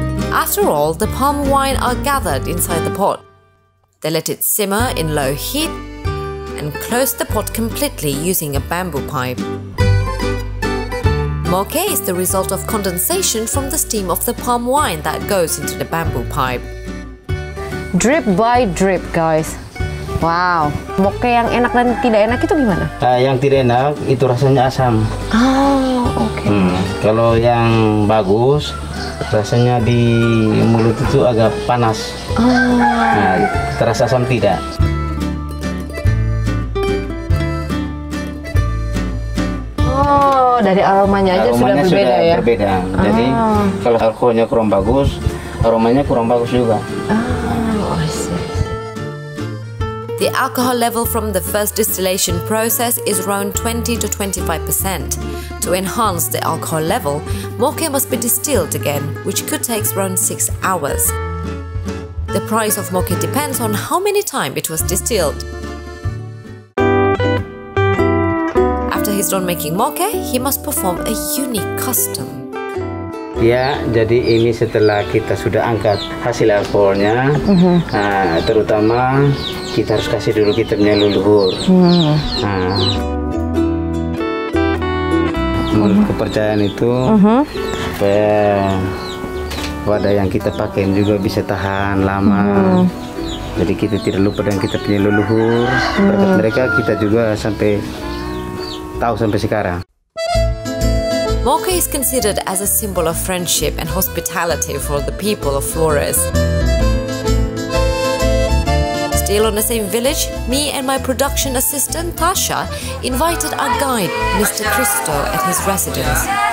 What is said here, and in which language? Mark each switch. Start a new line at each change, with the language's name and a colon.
English: After all, the palm wine are gathered inside the pot. They let it simmer in low heat and close the pot completely using a bamboo pipe. Moke is the result of condensation from the steam of the palm wine that goes into the bamboo pipe. Drip by drip, guys.
Indonesian: Wow, moke yang enak dan tidak enak itu gimana? Yang tidak enak itu rasanya asam. Oh, oke. Kalau yang bagus rasanya di mulut itu agak panas. Nah, terasa asam tidak. Oh, dari aromanya aja sudah berbeda ya? Berbeda. Jadi kalau alkoholnya kurang bagus, aromanya kurang bagus juga.
English: Oh, I see. The alcohol level from the first distillation process is around 20 to 25%. To enhance the alcohol level, moke must be distilled again, which could take around 6 hours. The price of moke depends on how many times it was distilled. After he's done making moke, he must perform a unique custom.
Indonesian: Ya, jadi ini setelah kita sudah angkat hasil alkoholnya, nah, terutama kita harus kasih dulu kita punya leluhur. Nah, menurut kepercayaan itu, supaya wadah yang kita pakai juga bisa tahan lama. Jadi kita tidak lupa dengan kita punya leluhur. Berkat mereka kita juga sampai tahu sampai sekarang.
English: Moke is considered as a symbol of friendship and hospitality for the people of Flores. Still on the same village, me and my production assistant Tasha invited our guide, Mr. Cristo, at his residence.